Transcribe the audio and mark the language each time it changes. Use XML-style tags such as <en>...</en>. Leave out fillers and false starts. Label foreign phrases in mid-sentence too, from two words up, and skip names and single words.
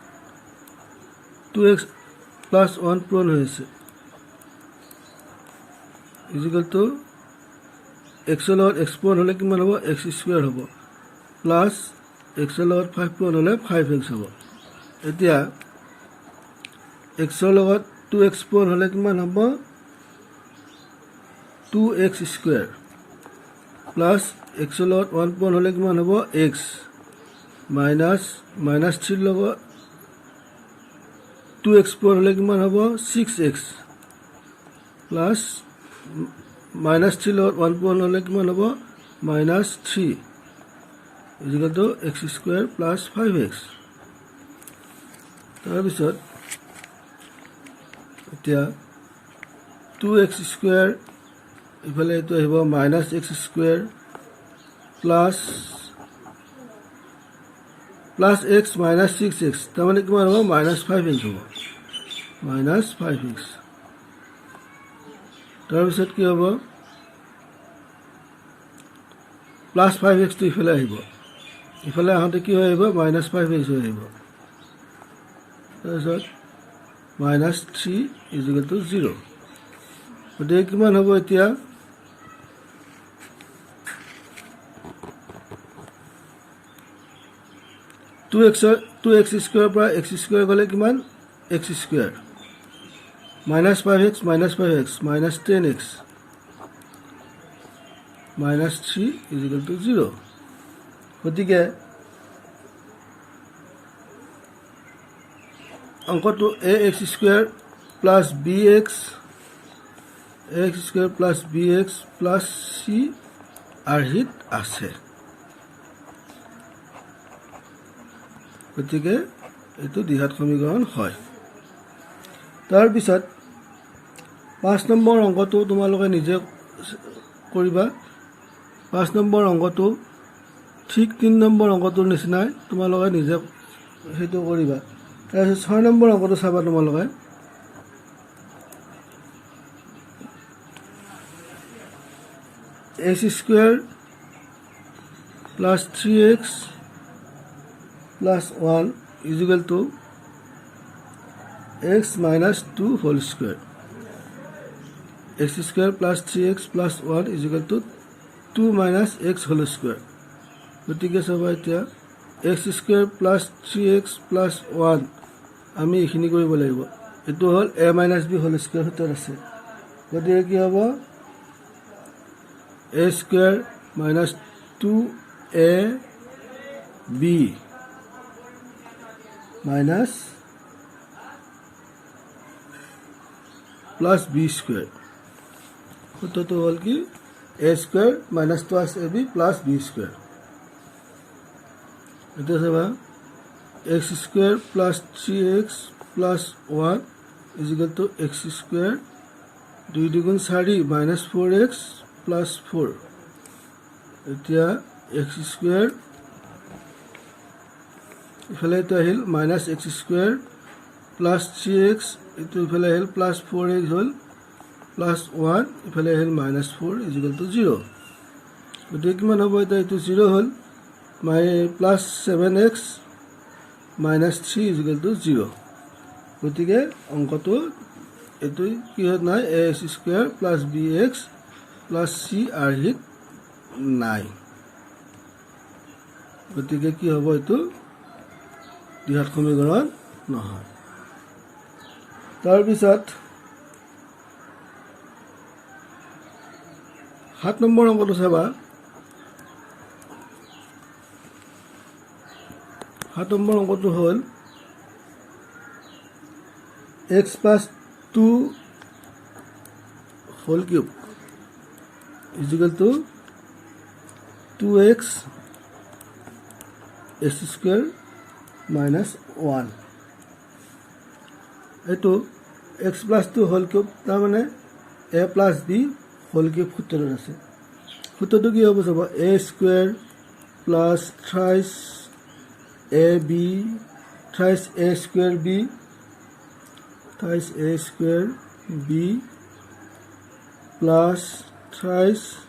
<en>2x plus 1</en> <as>পূৰণ হৈছে</as> <en>is equal to x</en> <as>ৰ লগত x পূৰণ হ'লে কিমান হ'ব</as> <en>x square হ'ব plus x</en> <as>ৰ লগত 5 পূৰণ হ'লে 5x হ'ব এতিয়া x ৰ লগত 2x পূৰণ হ'লে কিমান হ'ব</as> <en>2x স্কয়াৰ প্লাস x ৰ লগত 1 পূৰণ হ'লে</en> <as>কিমান হ'ব</as> <en>x minus 3 লগত 2x পূৰণ হ'লে কিমান হ'ব 6x প্লাস minus 3 লগত 1 পূৰণ হ'লে কিমান হ'ব minus 3 is equal to x square plus 5x তাৰপিছত এতিয়া 2x square ইফালে এটো আহিব minus x square plus x minus 6x তাৰমানে কিমান হ'ব minus 5x হ'ব minus 5x</en> <as>তাৰপিছত কি হ'ব</as> <en>plus 5x</en> <as>টো ইফালে আহিব ইফালে আহোঁতে কি হৈ আহিব</as> <en>minus 5x</en> <as>হৈ আহিব তাৰপিছত</as> <en>minus 3 is equal to 0</en> <as>গতিকে কিমান হ'ব এতিয়া</as> <en>2x square পৰা x square গ'লে কিমান x square minus 5x minus 5x minus 10x minus 3 is equal to 0 গতিকে অংকটো ax square plus bx plus c</en> <as>আৰহিত আছে গতিকে এটো দ্বিঘাত সমীকৰণ হয় তাৰপিছত 5 নম্বৰ অংকটো তোমালোকে নিজে কৰিবা 5 নম্বৰ অংকটো ঠিক 3 নম্বৰ অংকটোৰ নিচিনাই তোমালোকে নিজে হেতু কৰিবা তাৰপিছত 6 নম্বৰ অংকটো চাবা তোমালোকে</as> <en>x square plus 3x plus 1 is equal to x minus 2 whole square x square plus 3x plus 1 is equal to 2 minus x whole square</en> <as>গতিকে সবাই এতিয়া</as> <en>x square plus 3x plus 1</en> <as>আমি এখিনি কৰিব লাগিব এটো হল</as> <en>a minus b whole square</en> <as>হতে আছে গতিকে কি হ'ব</as> <en>a square minus 2a b minus plus b square তো হল কি a square minus 2ab plus b square এটা সবা x square plus 3x plus 1 is equal to x square 2 দুগুণ 4 minus 4x plus 4 এতিয়া x square ইফালে তো আহিল minus x square plus 3x ইটো ইফালে আহিল plus 4x হল plus 1</en> <as>ইফালে আহিল</as> <en>minus 4 is equal to 0</en> <as>গতিকে কিমান হ'ব এটা ইটো 0 হল</as> <en>plus 7x minus 3 is equal to 0</en> <as>গতিকে অংকটো এটো কি হয় নাই</as> <en>ax square plus bx plus c</en> <as>আৰহিত নাই গতিকে কি হ'ব এটো দ্বিঘাত সমীকৰণ নহয় তাৰপিছত 7 নম্বৰ অংকটো চাবা 7 নম্বৰ অংকটো হ'ল</as> <en>x plus 2 whole cube is equal to 2x x square minus 1 এইটো x plus 2 whole cube তাৰ মানে a plus b whole cube সূত্ৰত আছে সূত্ৰটো কি হ'ব চাবা a square plus thrice ab thrice a square b thrice a square b plus thrice</en>